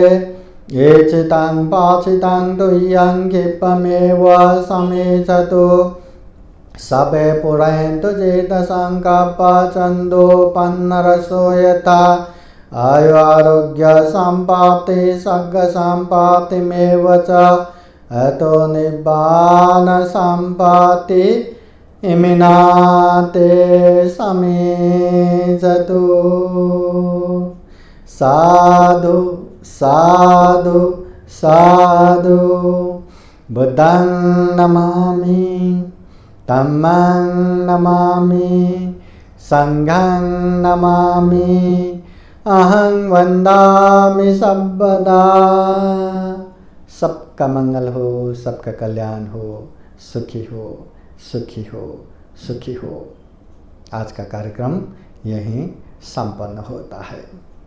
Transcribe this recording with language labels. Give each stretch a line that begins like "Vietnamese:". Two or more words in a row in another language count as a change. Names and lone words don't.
Pali: ये चितं पाचितं तुह्यं क्षिप्रमेव समेचतु सबे पुरन्तु चेतसङ्कल्पा छन्दोपन्नरसो यथा आयु आरोग्य सम्प्राप्ति सर्ग सम्प्राप्तिमेव च अतो निब्बान सम्प्राप्ति इमिनाते समेचतु। साधु साधु साधु। बुद्धं नमामि, धम्मं नमामि, संघं नमामि, अहं वन्दामि सर्वदा।
Hindi: सबका मंगल हो, सबका कल्याण हो, सुखी हो, सुखी हो, सुखी हो। आज का कार्यक्रम यहीं संपन्न होता है।